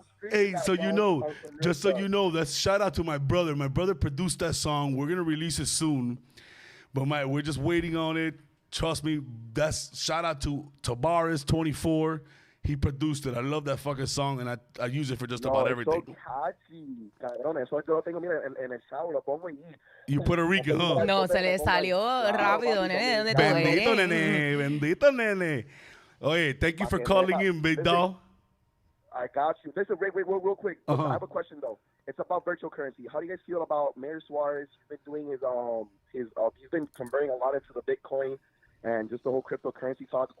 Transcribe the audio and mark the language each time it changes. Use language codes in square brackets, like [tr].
[en] Hey, so you know, just so you know, that's shout out to my brother. My brother produced that song. We're gonna release it soon, but we're just waiting on it. Trust me, that's shout out to Tabaris24. He produced it. I love that fucking song, and I use it for just about everything. So catchy, [es] cabrón. Eso yo lo tengo, mira, en el shower, lo pongo allí. [en] You Puerto Rican, huh? [es] No, se le salió rápido, nene. ¿Dónde tú Bendito, eres? nene. Bendito, nene. Oye, [en] thank you for calling in, big dog. I got you. Listen, wait, real quick. Uh-huh. I have a question though. It's about virtual currency. How do you guys feel about Mayor Suarez? He's been doing he's been converting a lot into the Bitcoin and just the whole cryptocurrency talk.